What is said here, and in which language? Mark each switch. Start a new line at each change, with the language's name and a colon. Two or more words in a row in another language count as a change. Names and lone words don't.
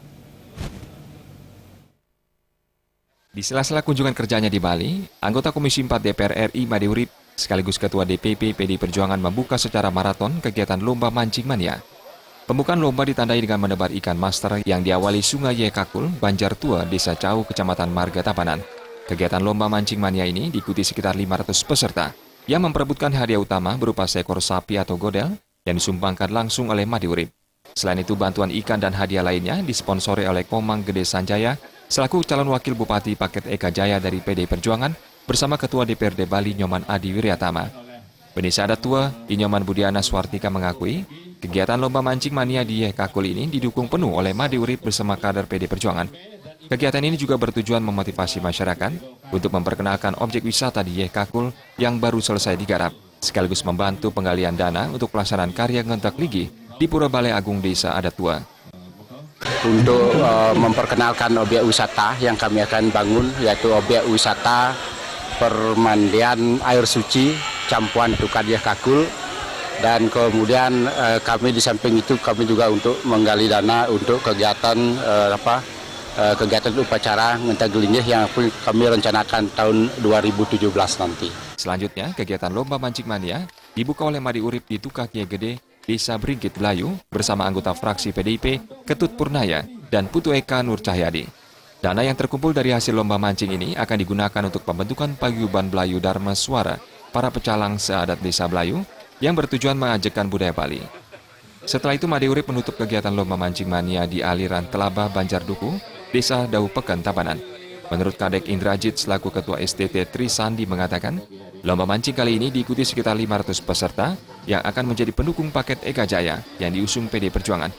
Indonesian: Di sela-sela kunjungan kerjanya di Bali, anggota Komisi 4 DPR RI Made Urip sekaligus Ketua DPP PDI Perjuangan membuka secara maraton kegiatan lomba mancing mania. Pembukaan lomba ditandai dengan menebar ikan master yang diawali Sungai Yekakul, Banjar Tua, Desa Cau, Kecamatan Marga Tabanan. Kegiatan lomba mancing mania ini diikuti sekitar 500 peserta yang memperebutkan hadiah utama berupa seekor sapi atau godel yang disumbangkan langsung oleh Made Urip. Selain itu, bantuan ikan dan hadiah lainnya disponsori oleh Komang Gede Sanjaya selaku calon wakil Bupati Paket Eka Jaya dari PDI Perjuangan bersama Ketua DPRD Bali Nyoman Adi Wiryatama. Benisa Adat Tua, Inyoman Budiana Swartika mengakui, kegiatan lomba mancing mania di Yekakul ini didukung penuh oleh Made Urip bersama kader PDI Perjuangan. Kegiatan ini juga bertujuan memotivasi masyarakat untuk memperkenalkan objek wisata di Yekakul yang baru selesai digarap, sekaligus membantu penggalian dana untuk pelaksanaan karya ngentak ligi di Pura Balai Agung Desa Adat Tua. Untuk memperkenalkan objek wisata yang kami akan bangun, yaitu objek wisata permandian air suci Campuan Tukan Yekakul, dan kemudian kami di samping itu kami juga untuk menggali dana untuk kegiatan kegiatan upacara ngentak gelinggih yang kami rencanakan tahun 2017 nanti. Selanjutnya, kegiatan lomba mancing mania dibuka oleh Made Urip di Tukakie Gede, Desa Bringkit Belayu bersama anggota fraksi PDIP Ketut Purnaya dan Putu Eka Nur Cahyadi. Dana yang terkumpul dari hasil lomba mancing ini akan digunakan untuk pembentukan paguyuban Belayu Dharma Suara, para pecalang seadat Desa Belayu yang bertujuan mengajakkan budaya Bali. Setelah itu, Made Urip menutup kegiatan lomba mancing mania di aliran Telabah Banjar Duku, Desa Dau Peken, Tabanan. Menurut Kadek Indrajit selaku Ketua STT Tri Sandi mengatakan, lomba mancing kali ini diikuti sekitar 500 peserta yang akan menjadi pendukung paket Eka Jaya yang diusung PDI Perjuangan.